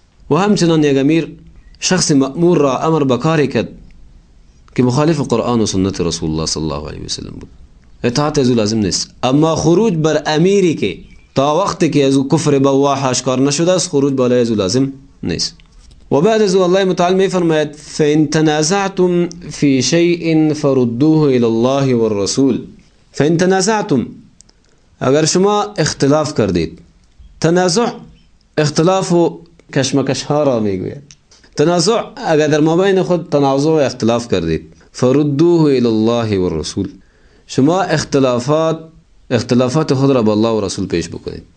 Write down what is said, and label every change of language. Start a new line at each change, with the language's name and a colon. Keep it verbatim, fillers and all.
Persian: و همچنان یک امیر شخص مأمور را امر به کاری کرد که مخالف قرآن و سنت رسول الله صلی الله علیه وسلم بود اطاعت از او لازم نیست. اما خروج بر امیری که تا وقتی که از او کفر بواح آشکار نشده است خروج بالای از او لازم نیست. و بعد از الله متعال می فرماید
Arabic: فإن تنازعتم في شيء فردوه إلى الله والرسول. فإن تنازعتم
Persian: اگر شما اختلاف کردید، تنازع اختلاف و کشمکش ها را می گوید. تنازع اگر در مابین خود تنازع و اختلاف کردید
Arabic: فردوه الى الله و الرسول،
Persian: شما اختلافات اختلافات خود را با الله و رسول پیش بکنید.